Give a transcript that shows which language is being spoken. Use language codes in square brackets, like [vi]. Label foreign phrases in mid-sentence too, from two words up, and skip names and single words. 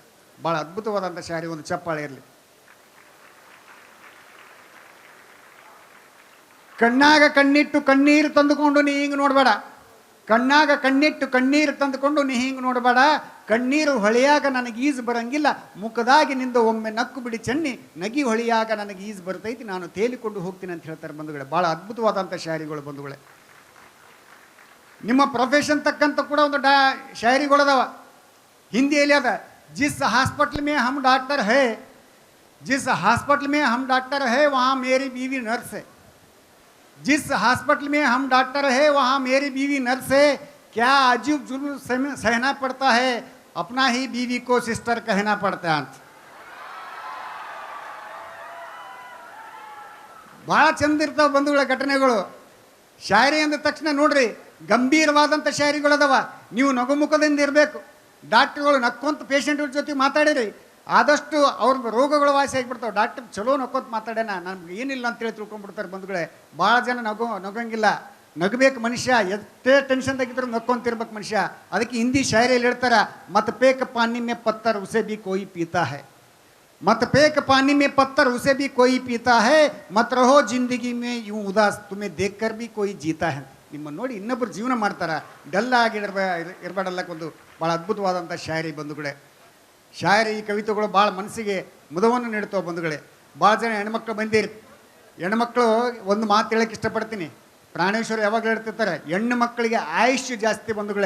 [kn] ಭಾಳ ಅದ್ಭುತವಾದಂಥ ಶಾಯರಿ, ಒಂದು ಚಪ್ಪಾಳೆ ಇರಲಿ. ಕಣ್ಣಾಗ ಕಣ್ಣಿಟ್ಟು ಕಣ್ಣೀರು ತಂದುಕೊಂಡು ನೀ ಹಿಂಗೆ ನೋಡಬೇಡ, ಕಣ್ಣಾಗ ಕಣ್ಣಿಟ್ಟು ಕಣ್ಣೀರು ತಂದುಕೊಂಡು ನೀ ಹಿಂಗೆ ನೋಡಬೇಡ, ಕಣ್ಣೀರು ಹೊಳೆಯಾಗ ನನಗೆ ಈಜು ಬರಂಗಿಲ್ಲ, ಮುಖದಾಗಿ ನಿಂದ ಒಮ್ಮೆ ನಕ್ಕು ಬಿಡಿ ಚೆನ್ನಿ, ನಗಿ ಹೊಳೆಯಾಗ ನನಗೆ ಈಜು ಬರ್ತೈತಿ, ನಾನು ತೇಲಿಕೊಂಡು ಹೋಗ್ತೀನಿ ಅಂತ ಹೇಳ್ತಾರೆ ಬಂಧುಗಳೇ. ಭಾಳ ಅದ್ಭುತವಾದಂಥ ಶಾಯರಿಗಳು ಬಂಧುಗಳೇ. ನಿಮ್ಮ ಪ್ರೊಫೆಷನ್ ತಕ್ಕಂತ ಕೂಡ ಒಂದು ಶಾಯರಿಗಳದಾವ, ಹಿಂದಿಯಲ್ಲಿ ಅದ. [hi] जिस हॉस्पिटल में हम डॉक्टर हैं, जिस हॉस्पिटल में हम डॉक्टर हैं ವहाँ मेरी बीवी नर्स है, जिस हॉस्पिटल में हम डॉक्टर है वहाँ मेरी बीवी नर्स है, क्या अजीब जुल्म सहना पड़ता है, अपना ही बीवी को सिस्टर कहना पड़ता है ಅಂತ. [kn] ಭಾಳ ಚಂದ ಇರ್ತಾವೆ ಬಂಧುಗಳ ಘಟನೆಗಳು. ಶಾಯರಿ ಅಂದ ತಕ್ಷಣ ನೋಡ್ರಿ ಗಂಭೀರವಾದಂಥ ಶಾಯರಿಗಳದವ. ನೀವು ನಗುಮುಖದಿಂದ ಇರಬೇಕು. ಡಾಕ್ಟ್ರುಗಳು ನಕ್ಕೊಂತ ಪೇಷಂಟ್ಗಳ ಜೊತೆ ಮಾತಾಡಿರಿ, ಆದಷ್ಟು ಅವ್ರ ರೋಗಗಳು ವಾಸಿ ಆಗಿಬಿಡ್ತಾವೆ. ಡಾಕ್ಟರ್ ಚಲೋ ನಕ್ಕೊಂತ ಮಾತಾಡ್ಯಾನ, ನಮ್ಗೆ ಏನಿಲ್ಲ ಅಂತೇಳಿ ತಿಳ್ಕೊಂಡ್ಬಿಡ್ತಾರೆ ಬಂಧುಗಳೇ. ಭಾಳ ಜನ ನಗಂಗಿಲ್ಲ. ನಗಬೇಕು ಮನುಷ್ಯ, ಎಷ್ಟೇ ಟೆನ್ಷನ್ದಾಗಿದ್ರು ನಕ್ಕೊಂತಿರ್ಬೇಕು ಮನುಷ್ಯ. ಅದಕ್ಕೆ ಹಿಂದಿ ಶಾಯರಿಯಲ್ಲಿ ಹೇಳ್ತಾರೆ, [hi] मत पेक पानी में पत्थर उसे भी कोई पीता है, मत पेक पानी में पत्थर उसे भी कोई पीता है, मत रहो जिंदगी में यूं उदास तुम्हें देखकर भी कोई जीता है. [kn] ನಿಮ್ಮನ್ನು ನೋಡಿ ಇನ್ನೊಬ್ಬರು ಜೀವನ ಮಾಡ್ತಾರೆ, ಡಲ್ ಆಗಿ ಇರಬೇಡಲ್ಲಕ್ಕೆ ಒಂದು ಭಾಳ ಅದ್ಭುತವಾದಂಥ ಶಾಯರಿ ಬಂಧುಗಳೇ. ಶಾಯರಿ ಈ ಕವಿತೆಗಳು ಭಾಳ ಮನಸ್ಸಿಗೆ ಮುದವನ್ನು ನೀಡ್ತಾವೆ ಬಂಧುಗಳೇ. ಭಾಳ ಜನ ಹೆಣ್ಮಕ್ಳು ಬಂದಿರಿ. ಹೆಣ್ಮಕ್ಳು ಒಂದು ಮಾತು ಹೇಳಕ್ಕೆ ಇಷ್ಟಪಡ್ತೀನಿ, ಪ್ರಾಣೇಶ್ವರ ಯಾವಾಗಲೂ ಹೇಳ್ತಿರ್ತಾರೆ, ಹೆಣ್ಣು ಮಕ್ಕಳಿಗೆ ಆಯುಷ್ಯ ಜಾಸ್ತಿ ಬಂಧುಗಳೇ.